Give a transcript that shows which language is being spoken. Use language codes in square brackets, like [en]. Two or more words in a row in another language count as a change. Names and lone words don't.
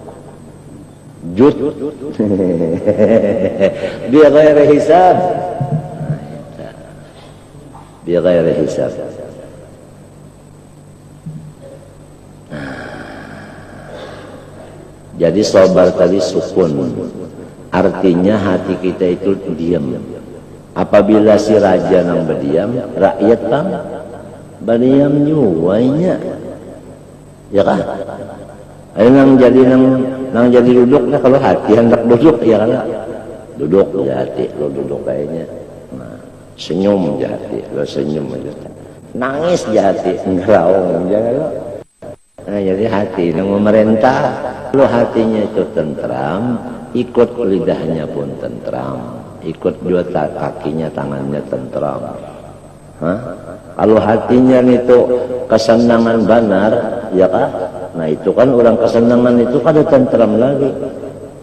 [ar] بغير حساب، بغير حساب. [id] Jadi sabar tadi sukun, artinya hati kita itu diam. [bjn] Apabila si raja nang berdiam, rakyat kan berdiam nyuwainya, ya kan? Nang jadi duduk, nah kalau hati hendak duduk, ya kan? Duduk ya hati, lo duduk kayaknya. Nah, senyum ya hati, lo senyum aja. Nangis ya hati, ngeraung aja lo. Nah, jadi hati nang memerintah, lo hatinya itu tentram, ikut lidahnya pun tentram. Ikut juga kakinya, tangannya tentram. Kalau hatinya itu kesenangan benar, ya kan? Nah itu kan orang kesenangan itu kada tentram lagi.